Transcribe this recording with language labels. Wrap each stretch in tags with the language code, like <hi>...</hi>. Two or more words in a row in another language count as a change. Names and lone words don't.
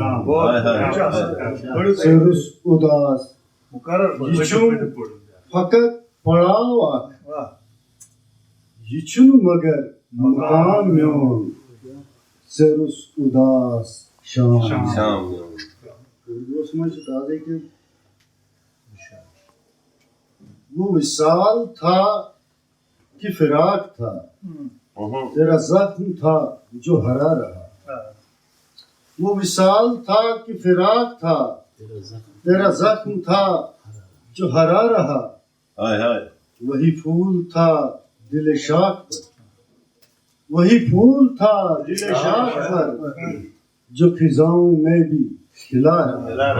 <ks>सरुस उदास ये छुम फकत पड़ावा ये छुम मगर मकाम म्योन सरुस उदास शाम</ks> <hi>वो विशाल था कि फिराक था, तेरा जख्म था जो हरा रहा, वो विशाल था कि फिराक था, तेरा जख्म था जो हरा रहा, वही फूल था दिल शाख पर, वही फूल था दिल शाख पर जो खिजाओं में भी खिला रहा।</hi>